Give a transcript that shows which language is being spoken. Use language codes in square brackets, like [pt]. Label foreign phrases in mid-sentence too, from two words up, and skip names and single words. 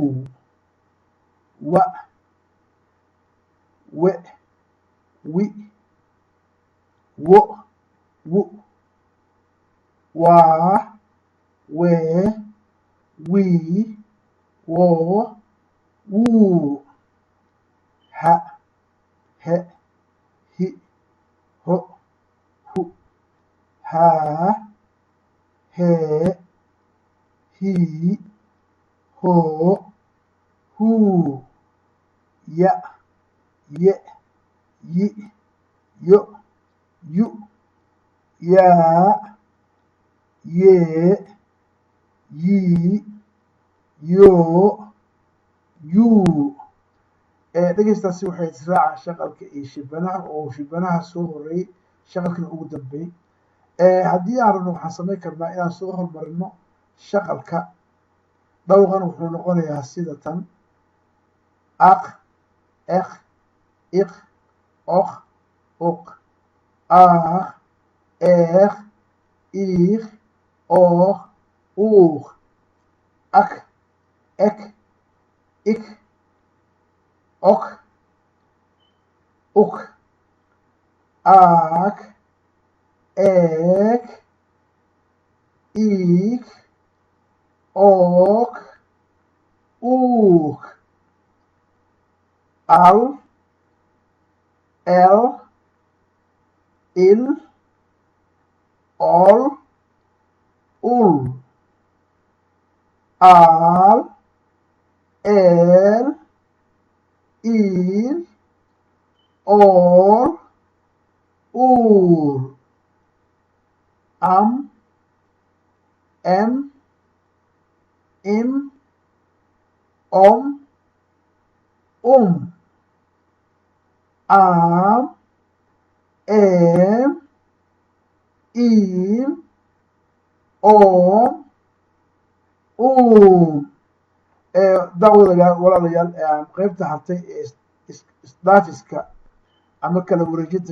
[so] wa we wi wo wu wa we wi wo wu ha he hi ho hu ha he hi هو هو يا ي ي يو يو يا ي yi yo yuu dhegeystaasi waxay israaca shaqalka iyo shibanaha oo shibanaha soo horeeyey shaqalkana ugu dambeeyey haddii aan rabno waxaan samayn karnaa inaan soo hormarino shaqalka dhawqan wuxuu noqonayaa sida tan aq ek iq ok uq aaq eeq iiq ooq uuq ak ek ik ok uk aak eek ik ok uuk al el il ol ul al el il ol ul am em im om am em im om daawadayaal walaalayaal qaybta hartay ee isdhaafiska ama kala wareejinta